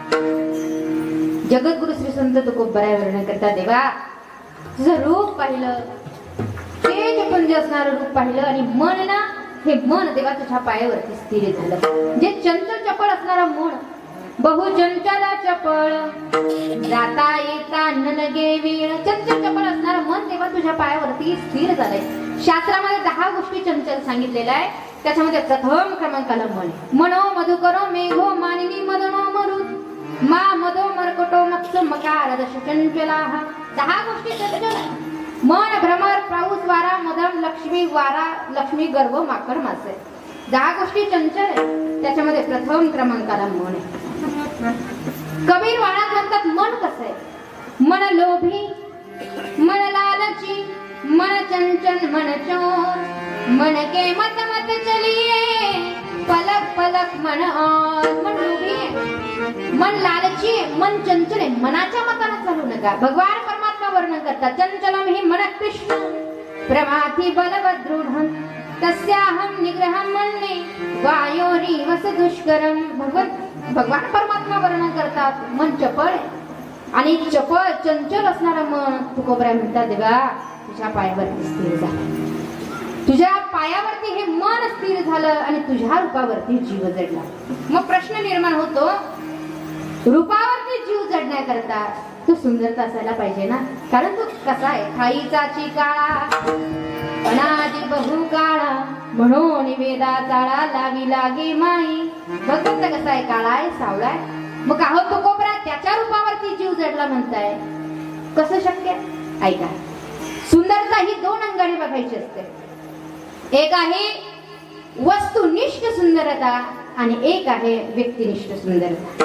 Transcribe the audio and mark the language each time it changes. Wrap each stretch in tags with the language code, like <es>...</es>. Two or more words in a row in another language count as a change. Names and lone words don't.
<mr>जगद्गुरु श्री संत तुकोबराय वर्णन करतात, देवा तुझं रूप पाहिलं, तेज पुंज असणारं रूप पाहिलं, आणि मन ना, हे मन देवा तुझ्या पायावरती स्थिर झालं. जे चंचल चपळ असणारं मन, बहु चंचल चपळ, जाता येता न लगे वेळ, चंचल चपळ असणारं मन देवा तुझ्या पायावरती स्थिर झालंय. शास्त्रामध्ये 10 गोष्टी चंचल सांगितलेल्या आहे, त्याच्यामध्ये प्रथम क्रमांकाला मन.</mr> <sa>मनो मधुकरो मेघो मानिनी मदनो मरुत, मा मदो मरकटो मत्स मकार दश चंचलाः.</sa> <mr>10 गोष्टी चंचल आहे. मन, भ्रमर, पाऊस, वारा, मदम, लक्ष्मी, वारा, लक्ष्मी, गर्भ, माकड, मासे. 10 गोष्टी चंचल आहे, त्याच्यामध्ये प्रथम क्रमांकाला मन आहे. कबीर वाणात म्हणतात, मन कसं आहे?</mr> <hi>मन लोभी, मन लालची, मन चंचल, मन चोर, मन के मत मत चलिए, पलक पलक मन और.</hi> <mr>मन लोभी आहे, मन लालची आहे, मन चंचल आहे, मनाच्या मताने चालू नका. भगवान परमात्मा वर्णन करतात,</mr> <sa>चंचलम हि मन कृष्ण प्रमाथी बलवदृढं तस्याहं निग्रहं मन्ये वायोरी वस दुष्करम.</sa> <mr>भगवान परमात्मा वर्णन करतात, मन चपळ आहे, आणि चपळ चंचल असणारं मन तुकोबराय म्हणतात, देवा तुझ्या पायावरती स्थिर झालं, तुझ्या पायावरती हे मन स्थिर झालं, आणि तुझ्या रूपावरती जीव जडला. मग प्रश्न निर्माण होतो, रूपावरती जीव जडण्याकरता तू सुंदरता असायला पाहिजे ना, कारण तू कसा आहे, खाईचा चिकाळा अनादी बहु काळा, म्हणून वेदा चाळा लावी लागे माई. भगवंत कसा आहे, काळा आहे, सावळा आहे. मग का हो तो कोबरा त्याच्या रूपावरती जीव जडला म्हणताय, कसं शक्य? ऐका, सुंदरता ही दोन अंगाने बघायची असते. एक आहे वस्तुनिष्ठ सुंदरता आणि एक आहे व्यक्तिनिष्ठ सुंदरता.</mr>